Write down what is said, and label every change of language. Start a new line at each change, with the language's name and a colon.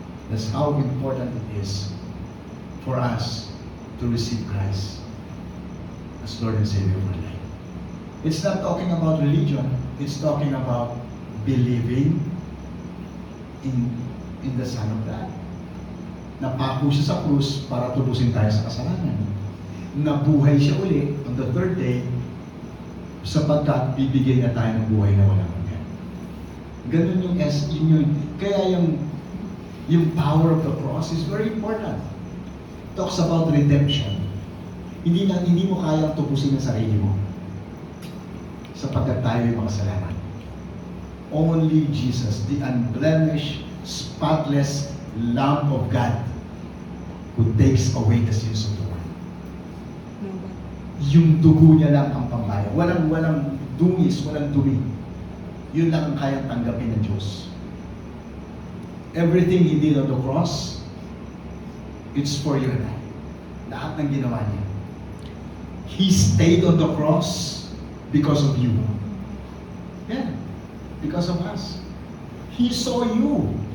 English: That's how important it is for us to receive Christ as Lord and Savior of our life. It's not talking about religion, it's talking about believing in the Son of God.
Filipino: Napako siya sa krus para tubusin tayo sa kasalanan. Nabuhay siya uli
English: on the third day
Filipino: sapagkat bibigyan na tayo ng buhay na walang hanggan. Ganun yung kaya yung
English: power of the cross is very important. Talks about redemption.
Filipino: Hindi mo kayang tubusin ang sarili mo sapagkat tayo yung makasalanan.
English: Only Jesus, the unblemished, spotless Lamb of God who takes away the sins of the world.
Filipino: Yung dugo niya lang ang pambayad. Walang dungis, walang dumi. Yun lang ang kayang tanggapin ng Diyos.
English: Everything He did on the cross, it's for you and I.
Filipino: Lahat ng ginawa niya.
English: He stayed on the cross because of you. Yeah, because of us. He saw you.